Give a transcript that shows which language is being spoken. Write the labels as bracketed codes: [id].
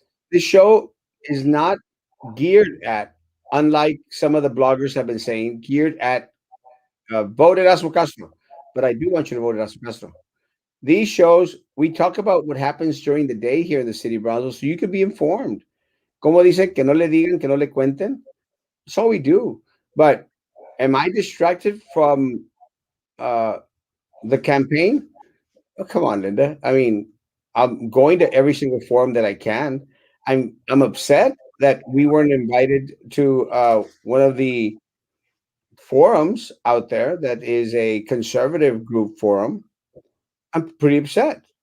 [en] This show is not geared at, unlike some of the bloggers have been saying, geared at vote Erasmo Castro. But I do want you to vote Erasmo Castro. These shows, we talk about what happens during the day here in the city of Brownsville so you can be informed. [es] Como dice, que no le digan, que no le cuenten. [en] That's all we do. But am I distracted from the campaign? Oh, come on, Linda. I mean, I'm going to every single forum that I can. I'm upset that we weren't invited to one of the forums out there that is a conservative group forum. I'm pretty upset.